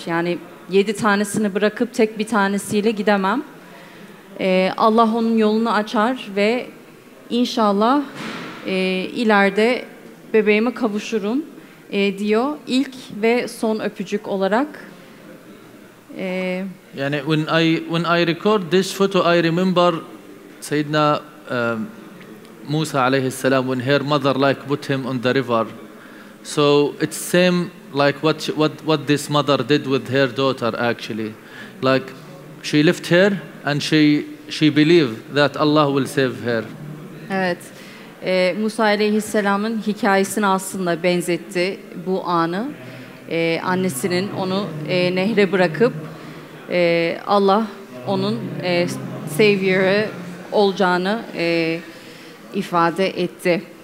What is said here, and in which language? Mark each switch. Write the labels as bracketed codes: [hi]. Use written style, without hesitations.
[tr] Yani 7 tanesini bırakıp tek bir tanesiyle gidemem. Allah onun yolunu açar ve inşallah ileride bebeğime kavuşurum diyor. İlk ve son öpücük olarak. [en] Yani when I record this photo, I remember Sayyidina Musa alayhi salam when her mother like put him on the river. So it's same like what this mother did with her daughter actually. Like she left her and she believed that Allah will save her. [tr] Evet. Musa Aleyhisselam'ın hikayesine aslında benzetti bu anı. Annesinin onu nehre bırakıp Allah onun savior'ı olacağını ifade etti.